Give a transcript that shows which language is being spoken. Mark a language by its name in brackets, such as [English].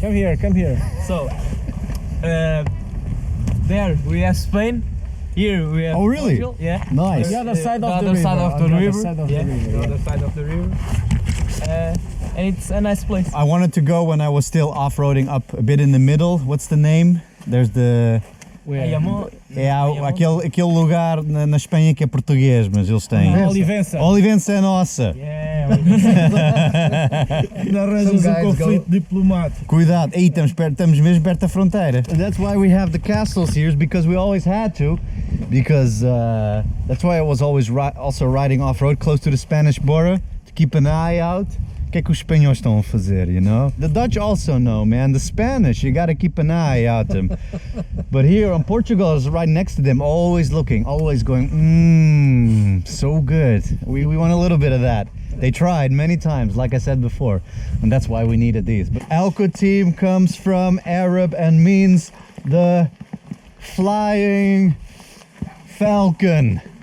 [English] come here. So there we have Spain. Here we have Oh, really? Portugal. Yeah. Nice. The other side of the other river. side of the river. The other side of the river. And it's a nice place. I wanted to go when I was still off-roading up a bit in the middle. What's the name? There's the... Alamo. [Portuguese] Aquele lugar na Espanha que é português, mas eles têm. Olivença. Olivença é nossa. [English] Yeah. [Portuguese] Ainda arranjas um conflito diplomático. Cuidado, aí estamos mesmo perto da fronteira. [English] And that's why we have the castles here, is because we always had to. Because that's why I was always also riding off-road close to the Spanish border, to keep an eye out. [Portuguese] O que é que os espanhóis estão a fazer, you know? [English] The Dutch also know, man. The Spanish, you gotta keep an eye out them. But here in Portugal is right next to them, always looking, always going, so good. We want a little bit of that. They tried many times, like I said before, and that's why we needed these. But Alco team comes from Arab and means the flying falcon.